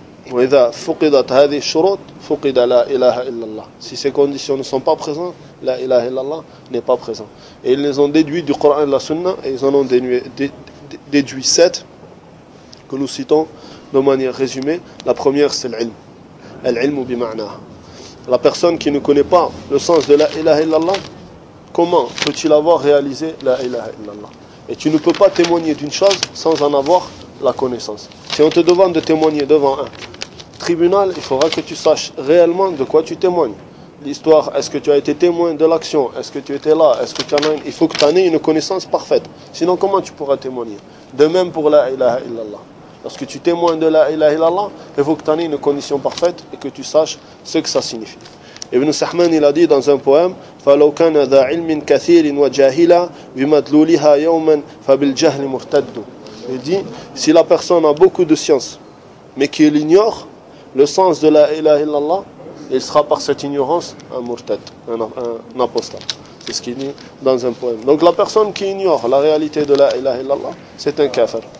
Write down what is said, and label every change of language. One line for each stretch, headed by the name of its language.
Arabic: وإذا فقدت هذه الشروط فقد لا إله إلا الله.
French: Si ces conditions ne sont pas présentes, la ilaha illallah n'est pas présent. Et ils les ont déduits du Coran et de la Sunna, et ils en ont déduit sept, que nous citons de manière résumée. La première, c'est l'ilm. L'ilm ou bima'na. La personne qui ne connaît pas le sens de la ilaha illallah, comment peut-il avoir réalisé la ilaha illallah? Et tu ne peux pas témoigner d'une chose sans en avoir la connaissance. Si on te demande de témoigner devant un tribunal, il faudra que tu saches réellement de quoi tu témoignes. L'histoire, est-ce que tu as été témoin de l'action? Est-ce que tu étais là? Est-ce que tu en as une... Il faut que tu en aies une connaissance parfaite. Sinon, comment tu pourras témoigner? De même pour la ilaha illallah. Lorsque tu témoignes de la ilaha illallah, il faut que tu en aies une condition parfaite et que tu saches ce que ça signifie. Ibn Sahman il a dit dans un poème:
Arabic: فلو كان ذا علم كثير وجاهلا بمدلولها يوما فبالجهل مرتد.
French: Il dit: si la personne a beaucoup de science mais qu'il ignore le sens de la ilaha illallah, il sera par cette ignorance un murtad, un apostat. C'est ce qu'il dit dans un poème. Donc la personne qui ignore la réalité de la ilaha illallah, c'est un kafir.